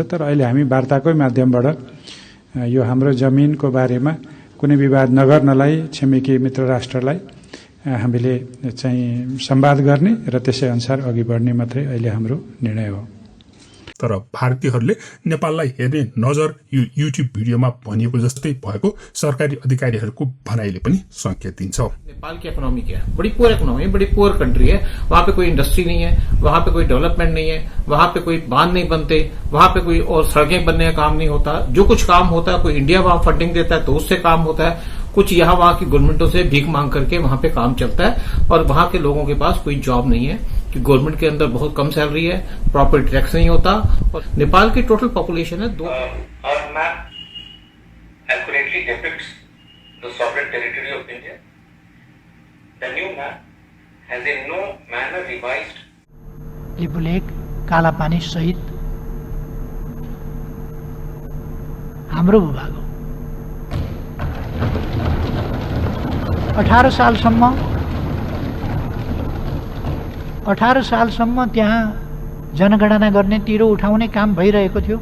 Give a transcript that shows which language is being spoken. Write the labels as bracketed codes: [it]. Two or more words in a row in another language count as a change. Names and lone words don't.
[ne] तर अहिले हामी वार्ताकै माध्यमबाट यो हाम्रो जमिनको बारेमा कुनै विवाद नगर्नलाई छिमेकी मित्र राष्ट्रलाई हामीले चाहिँ संवाद गर्ने र त्यसै अनुसार अघि बढ्ने मात्रै अहिले हाम्रो निर्णय हो। तर भारतीयहरूले नेपाललाई हेर्ने नजर यो युट्युब भिडियोमा भनिएको जस्तै भएको सरकारी अधिकारीहरूको भनाइले पनि संकेत दिन्छ। [hi] नेपाल की इकोनॉमी क्या है? बड़ी [en] poor economy [hi] है, बड़ी [en] poor country [hi] है। वहां पे कोई इंडस्ट्री नहीं है, वहां पे कोई डेवलपमेंट नहीं है, वहां पे कोई बांध नहीं बनते, वहां पे कोई और सड़कें बनने का काम नहीं होता। जो कुछ काम होता है कोई इंडिया वहां फंडिंग देता है तो उससे काम होता है। कुछ यहाँ वहां की गवर्नमेंटों से भीख मांग करके वहां पे काम चलता है और वहां के लोगों के पास कोई जॉब नहीं है कि गवर्नमेंट के अंदर बहुत कम सैलरी है, [en] proper tax [hi] नहीं होता। और नेपाल की [en] total population [hi] है 2। [en] Our map accurately depicts the sovereign territory of India. The new map has in no manner revised [ne] लिपुलेक काला पानी सहित हाम्रो भूभाग हो। 18 सालसम्म त्यहाँ जनगणना गर्ने तिरो उठाउने काम भइरहेको थियो।